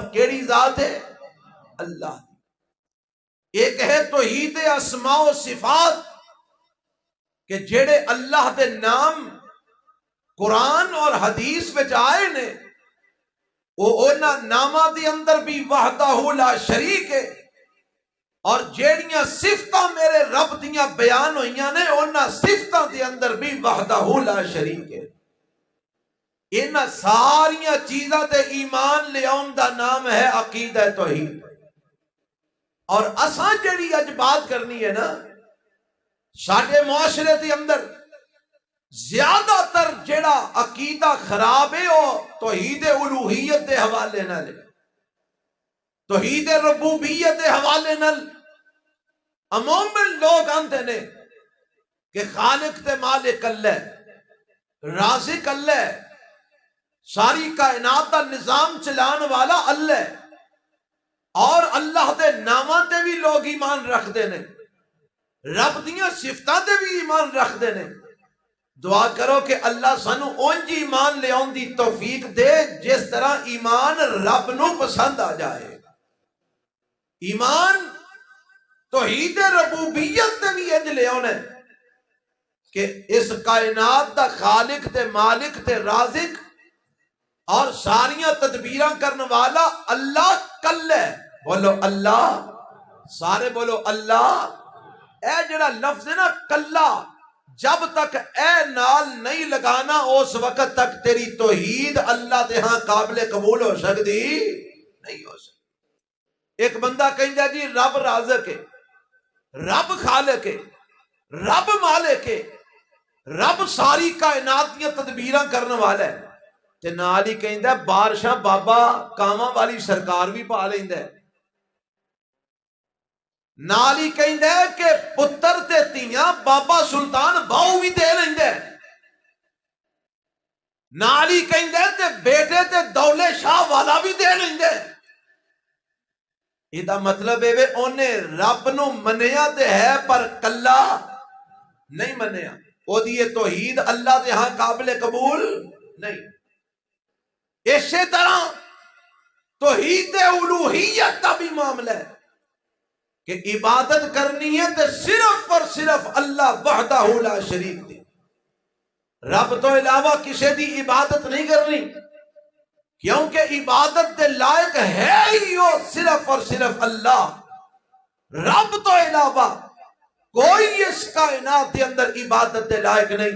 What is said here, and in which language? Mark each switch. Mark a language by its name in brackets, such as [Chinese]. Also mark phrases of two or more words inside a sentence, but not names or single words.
[Punjabi] کیڑی ذات ہے؟ اللہ۔ ایک ہے توحید اسماء و صفات کہ جڑے اللہ دے نام قرآن اور حدیث وچ آئے نے، وہ اونا نامہ دی اندر بھی [Arabic] وحدہ لا شریک [Punjabi] ہے، اور جیڑیاں صفتاں میرے رب دیاں بیان ہوئیاں نے، اونا صفتاں دی اندر بھی [Arabic] وحدہ لا شریک [Punjabi] ہے۔ انہاں ساریاں چیزاں تے ایمان لے آن دا نام ہے عقیدہ توحید۔ اور اساں جڑی اج بات کرنی ہے نا، ساڈے معاشرے دے اندر زیادہ تر جیڑا عقیدہ خراب ہے وہ توحید الوہیت دے حوالے نال، توحید ربوبیت دے حوالے نال عموماً لوگ آندے نے کہ خالق تے مالک اللہ ہے، رازق اللہ ہے، ساری کائنات دا نظام چلان والا اللہ ہے، اور اللہ دے ناماں تے بھی لوگ ایمان رکھ دے نے، رب دیاں صفتاں تے بھی ایمان رکھ دے نے۔ دعا کرو کہ اللہ سانو اونج ایمان لے آن دی توفیق دے جس طرح ایمان رب نو پسند آ جائے، ایمان توحید ربوبیت تے بھی انج لے آنے کہ اس کائنات دا خالق تے مالک تے رازق اور ساریاں تدبیراں کرنے والا اللہ کل ہے۔ بولو اللہ، سارے بولو اللہ۔ اے جڑا لفظ ہے نا کلا، جب تک اے نال نہیں لگانا اس وقت تک تیری توحید اللہ دے ہاں قابل قبول ہو سکتی نہیں ہو سکتی۔ ایک بندہ کہندا جی رب رازق ہے، رب خالق ہے، رب مالک ہے، رب ساری کائنات دیاں تدبیراں کرنے والا ہے، تے نال ہی کہندا بارشاں بابا کاواں والی سرکار بھی پا لیندا ہے، نال ہی کہندا ہے کہ پتر تے تیاں بابا سلطان باؤ بھی دے لیندا ہے، نال ہی کہندا ہے تے بیٹے تے دولے شاہ والا بھی دے لیندا ہے۔ یہ مطلب ہے اونے رب نو منیا تے ہے پر کلا نہیں منیا، او دی توحید اللہ دے ہاں قابل قبول نہیں۔ اسی طرح توحید الوہیت کا بھی معاملہ ہے کہ عبادت کرنی ہے تو صرف اور صرف اللہ [Arabic] وحدہ لا شریک [Punjabi] دی، رب تو علاوہ کسی دی عبادت نہیں کرنی، کیونکہ عبادت دے لائق ہے ہی وہ صرف اور صرف اللہ، رب تو علاوہ کوئی اس کائنات کے اندر عبادت دے لائق نہیں۔